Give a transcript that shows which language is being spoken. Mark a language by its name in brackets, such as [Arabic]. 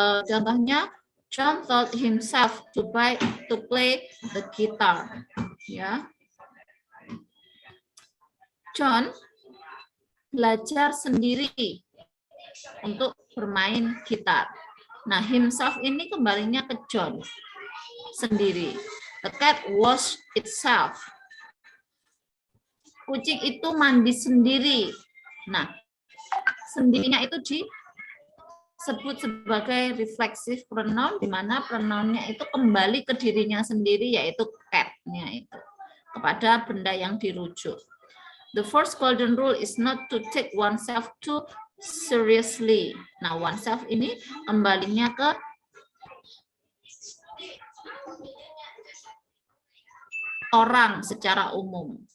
[Indonesian] Contohnya, [English] John taught himself to play the guitar. [Indonesian] Ya, John belajar sendiri untuk bermain gitar. Nah, himself ini kembalinya ke John sendiri. [English] The cat washed itself. [Indonesian] Kucing itu mandi sendiri. Nah, sendirinya itu disebut sebagai reflexive pronoun, di mana pronounnya itu kembali ke dirinya sendiri, yaitu cat-nya itu, kepada benda yang dirujuk. [English] The first golden rule is not to take oneself too seriously. [Indonesian] Nah, oneself ini kembalinya ke orang secara umum.